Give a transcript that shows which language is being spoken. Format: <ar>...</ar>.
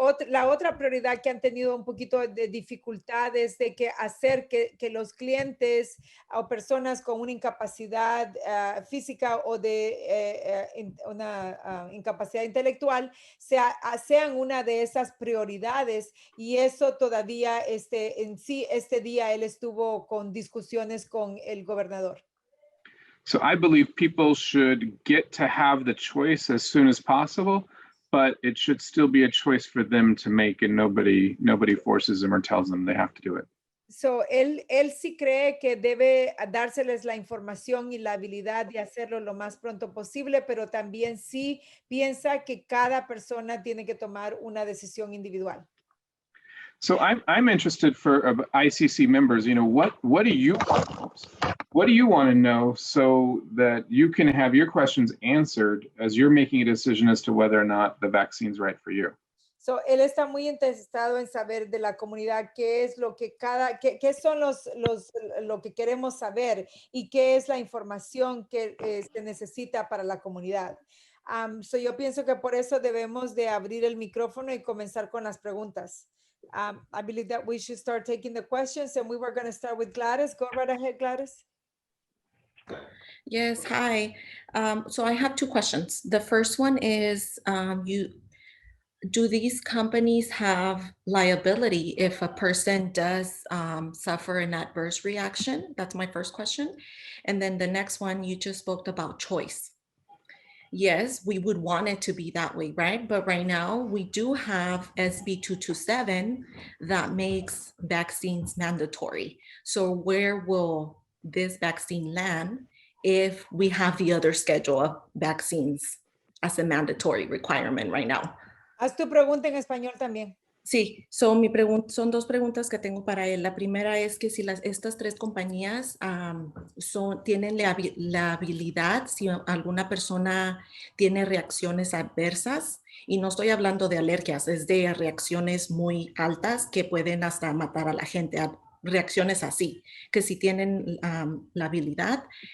<es>La otra prioridad que han tenido un poquito de dificultades de que hacer que los clientes o personas con una incapacidad física o de una incapacidad intelectual sean una de esas prioridades, y eso todavía en sí este día él estuvo con discusiones con el gobernador.</es> <en>So I believe people should get to have the choice as soon as possible, but it should still be a choice for them to make, and nobody forces them or tells them they have to do it.</en> <es>So él sí cree que debe dárseles la información y la habilidad de hacerlo lo más pronto posible, pero también sí piensa que cada persona tiene que tomar una decisión individual.</es> <en>So I'm interested for ICC members, what do you want to know so that you can have your questions answered as you're making a decision as to whether or not the vaccine's right for you?</en> <es>So él está muy interesado en saber de la comunidad qué es lo que qué son lo que queremos saber y qué es la información que se necesita para la comunidad. So yo pienso que por eso debemos de abrir el micrófono y comenzar con las preguntas.</es> <en>I believe that we should start taking the questions, and we were going to start with Gladys. Go right ahead, Gladys. Yes, hi. So I have two questions. The first one is, do these companies have liability if a person does suffer an adverse reaction? That's my first question. And then the next one, you just spoke about choice. Yes, we would want it to be that way, right? But right now we do have SB 227 that makes vaccines mandatory. So where will this vaccine land if we have the other schedule of vaccines as a mandatory requirement right now?</en> <es>Haz tu pregunta en español también. Sí, son dos preguntas que tengo para él. La primera es que si estas tres compañías tienen la habilidad, si alguna persona tiene reacciones adversas, y no estoy hablando de alergias, es de reacciones muy altas que pueden hasta matar a la gente, reacciones así, que si tienen la habilidad.</es>